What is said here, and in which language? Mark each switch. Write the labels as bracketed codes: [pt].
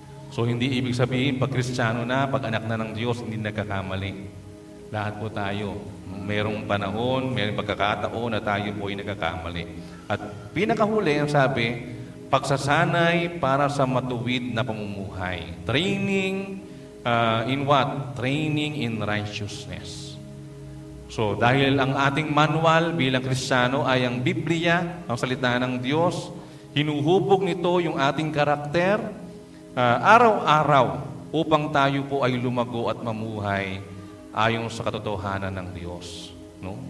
[tl] So, hindi ibig sabihin, pag Kristiyano na, pag anak na ng Diyos, hindi nagkakamali. Lahat po tayo. Mayroong panahon, mayroong pagkakataon na tayo po ay nagkakamali. At pinakahuli, ang sabi, pagsasanay para sa matuwid na pamumuhay. [en] Training in what? Training in righteousness. [tl] So, dahil ang ating manual bilang Kristiyano ay ang Biblia, ang salita ng Diyos, hinuhubog nito yung ating karakter araw-araw upang tayo po ay lumago at mamuhay ayon sa katotohanan ng Diyos. No?